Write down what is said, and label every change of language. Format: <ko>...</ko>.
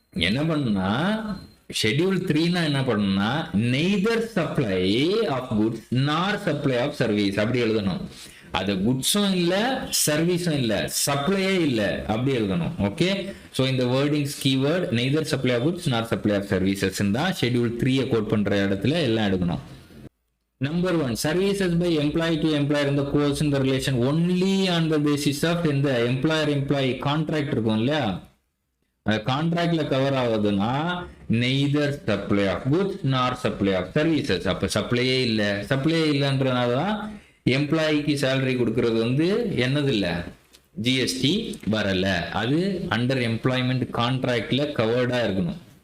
<ta>என்ன பண்ணுனா ஷெட்யூல் 3னா என்ன பண்ணணும்னா நெய்தர் சப்ளை ஆஃப் குட்ஸ் நார் சப்ளை ஆஃப் சர்வீஸ் அப்படி எழுதணும். அது குட்ஸும் இல்ல சர்வீஸும் இல்ல, சப்ளையே இல்ல, அப்படி எழுதணும். ஓகே, சோ இந்த wordings keyword neither supply of goods நார் சப்ளை ஆஃப் சர்வீசஸ் தான் ஷெட்யூல் 3 கோட் பண்ற இடத்துல எல்லாம் எடுக்கணும்.</ta> <en>Number 1, services by employee to employer in the course in the relation only on the basis of இந்த employer-employee contract</en> <ta>இருக்கும் இல்லையா, கான்ட்ராக்ட்ல கவர் ஆகுதுன்னா நெய்தர் சப்ளை ஆஃப் குட்ஸ் நார் சப்ளை ஆஃப் சர்வீசஸ். அப்ப சப்ளையே இல்லைன்றதுனால தான் எம்ப்ளாய்க்கு சேலரி கொடுக்கறது வந்து என்னது இல்ல, ஜிஎஸ்டி வரல. அது அண்டர் எம்ப்ளாய்மெண்ட் கான்ட்ராக்ட்ல கவர்டா இருக்கணும்.</ta>